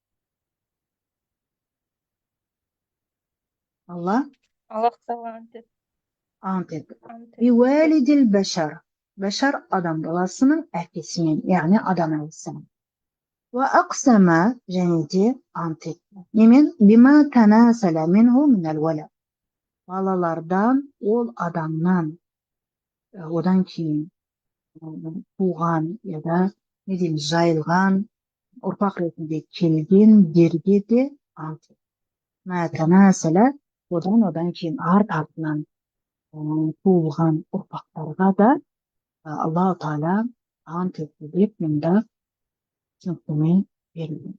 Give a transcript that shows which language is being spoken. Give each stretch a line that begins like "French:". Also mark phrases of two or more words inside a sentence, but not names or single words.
Kazakh: Алла Allah тағала ант етті.
Arabic: بوالد البشر.
Kazakh: Бәшар адам баласының әкесімен, яғни адам әлісімен. Уәақсама және де ант етті. Немен?
Arabic: بما تناسل منه من الولد.
Kazakh: Балалардан, ол адамнан, одан кейін туған, яда не дейміз, жайылған, ұрпақ ретінде келген дерге де ант етті.
Arabic: ما تناسل,
Kazakh: одан кейін артынан туылған ұрпақтарға да Аллаху Тағала ант етті деп мұнда түсініктеме берілген.